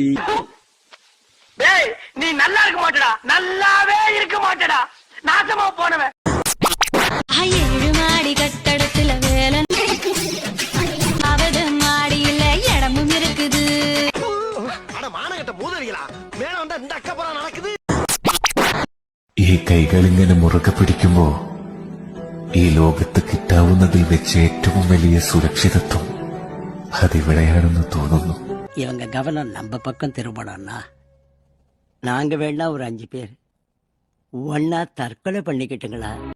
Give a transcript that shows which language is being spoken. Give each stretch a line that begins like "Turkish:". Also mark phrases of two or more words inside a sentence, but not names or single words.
Tamil: டேய், நீ நல்லா இருக்க மாட்டடா, நல்லாவே இருக்க மாட்டடா, நாசமா போனவன். 7 மாடி கட்டடத்துல வேலை, அவது மாடியில இடமும் இருக்குது. அட மானகட்ட மூதவிகளா, மேல வந்தா இந்த அக்கப்புறம் நடக்குது.
Malayalam: ഈ കൈകൾ ഇങ്ങനെ മുറുകെ പിടിക്കുമ്പോ ഈ ലോകത്ത് കിട്ടാവുന്നതിൽ വെച്ച് ഏറ്റവും വലിയ സുരക്ഷിതത്വം അതിവിടെയാണെന്ന് തോന്നുന്നു.
Tamil: இவங்க கவனம் நம்ம பக்கம் திரும்பணும்னா நாங்க வேணா ஒரு 5 பேர் ஒன்னா தற்கொலை பண்ணிக்கிட்டுங்களா?